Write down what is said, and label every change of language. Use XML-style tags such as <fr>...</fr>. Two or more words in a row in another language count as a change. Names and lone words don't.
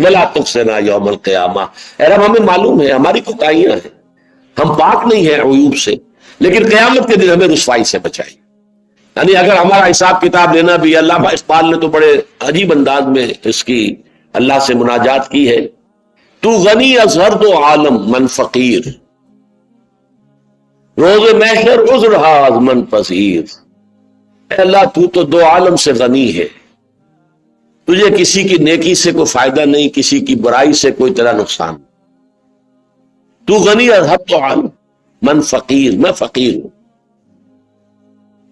<ar>ولا تخزنا یوم القیامہ.</ar> <ur>اے رب ہمیں معلوم ہے ہماری کوتاہیاں ہیں، ہم پاک نہیں ہیں عیوب سے، لیکن قیامت کے دن ہمیں رسوائی سے بچائی. یعنی اگر ہمارا حساب کتاب لینا بھی، علامہ اقبال نے تو بڑے عجیب انداز میں اس کی اللہ سے مناجات کی ہے.</ur> <fa>تو غنی از ہر دو عالم من فقیر، روز محشر عذر ہاز من پذیر.</fa> <ur>اے اللہ تو دو عالم سے غنی ہے، تجھے کسی کی نیکی سے کوئی فائدہ نہیں، کسی کی برائی سے کوئی تیرا نقصان.</ur> <fa>تو غنی از ہر دو عالم من فقیر،</fa> <ur>میں فقیر ہوں.</ur>